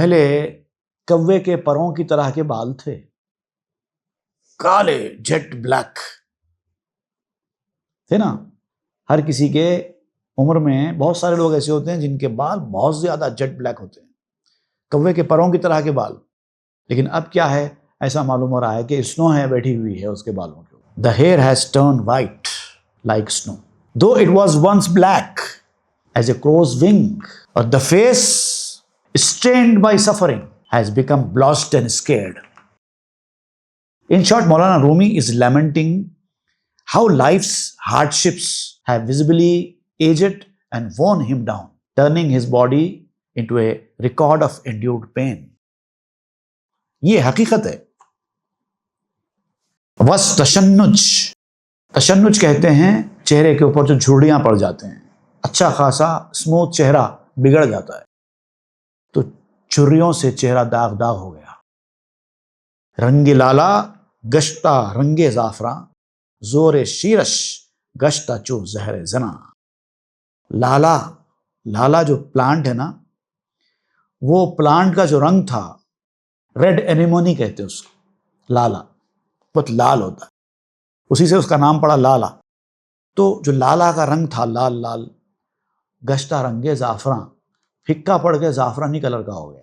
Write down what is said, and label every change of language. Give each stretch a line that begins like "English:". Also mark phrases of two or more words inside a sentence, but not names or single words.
Urdu: پہلے کوے کے پروں کی طرح کے بال تھے، کالے
English: jet black
Urdu: تھے نا۔ ہر کسی کے عمر میں بہت سارے لوگ ایسے ہوتے ہیں جن کے بال بہت زیادہ
English: jet black
Urdu: ہوتے ہیں، کوے کے پروں کی طرح کے بال۔ لیکن اب کیا ہے، ایسا معلوم ہو رہا ہے کہ اسنو ہے بیٹھی ہوئی ہے اس کے بالوں کے اوپر۔
English: The hair has turned white like snow, though it was once black as a crow's wing, or the face strained by suffering has become blotched and scared. In short, Maulana Rumi is lamenting how life's hardships have visibly aged and worn him down, turning his body into a record of endured pain.
Urdu: یہ حقیقت ہے۔ وس تشنج، تشنج کہتے ہیں چہرے کے اوپر جو جھرڑیاں پڑ جاتے ہیں، اچھا خاصا اسموتھ چہرہ بگڑ جاتا ہے تو چھریوں سے چہرہ داغ داغ ہو گیا۔
Persian: رنگ لالا گشتہ رنگ زعفراں، زور شیرش گشتہ چو زہر زنا۔
Urdu: لالا، لالا جو پلانٹ ہے نا، وہ پلانٹ کا جو رنگ تھا،
English: red anemone
Urdu: کہتے ہیں اس کو، لالا بہت لال ہوتا ہے، اسی سے اس کا نام پڑا لالا۔ تو جو لالا کا رنگ تھا لال لال،
Persian: گشتہ رنگ زعفراں،
Urdu: پھکا پڑ کے زعفرانی کلر کا ہو گیا۔